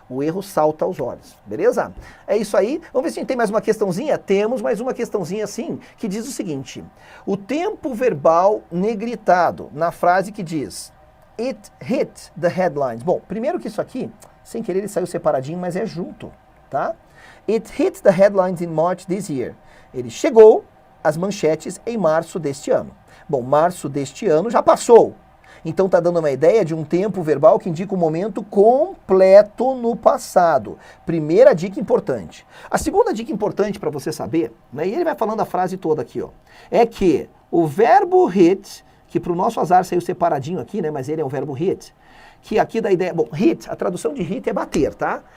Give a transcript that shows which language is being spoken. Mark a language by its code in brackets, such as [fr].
[pt] O erro salta aos olhos. Beleza? É isso aí. Vamos ver se a gente tem mais uma questãozinha? Temos mais uma questãozinha assim, que diz o seguinte. O tempo verbal negritado na frase que diz [en] It hit the headlines. [pt] Bom, primeiro que isso aqui, sem querer ele saiu separadinho, mas é junto, tá? [en] It hit the headlines in March this year. [pt] Ele chegou às manchetes em março deste ano. Bom, março deste ano já passou. Então está dando uma ideia de um tempo verbal que indica um momento completo no passado. Primeira dica importante. A segunda dica importante para você saber, né, e ele vai falando a frase toda aqui, ó, é que o verbo hit, que para o nosso azar saiu separadinho aqui, né, mas ele é um verbo hit, que aqui dá ideia, bom, hit, a tradução de hit é bater, tá?